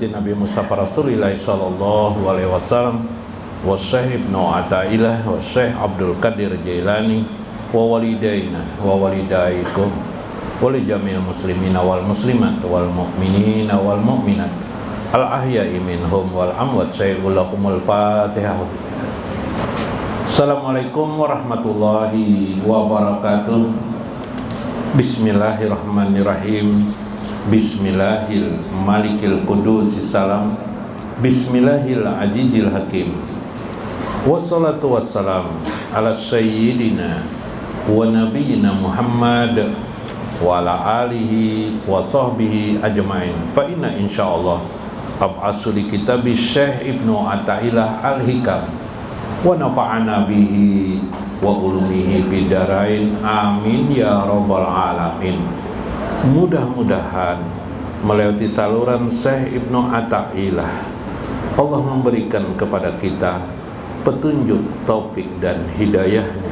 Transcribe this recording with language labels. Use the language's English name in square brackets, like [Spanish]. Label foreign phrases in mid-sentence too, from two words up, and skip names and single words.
[Arabic] نبي مصطفى رسول الله صلى الله عليه وسلم وشيخ ابن عطاء الله وشيخ عبد القادر الجيلاني ووالدينا ووالديكم ولجميع المسلمين والمسلمات والمؤمنين والمؤمنات الأحياء منهم والأموات. سيد لكم الفاتحة. السلام عليكم ورحمة الله وبركاته. بسم الله الرحمن الرحيم. بسم الله الملك القدوس السلام. بسم الله العزيز الحكيم. والصلاة والسلام على سيدنا ونبينا محمد وعلى آله وصحبه أجمعين. فإن إن شاء الله أبعث لكتاب شيخ ابن عطاء الله الحكم ونفعنا به وعلومه بالدارين آمين يا رب العالمين. [Indonesian] Mudah-mudahan melewati saluran Syekh Ibnu Athaillah Allah memberikan kepada kita petunjuk, taufik dan hidayahnya.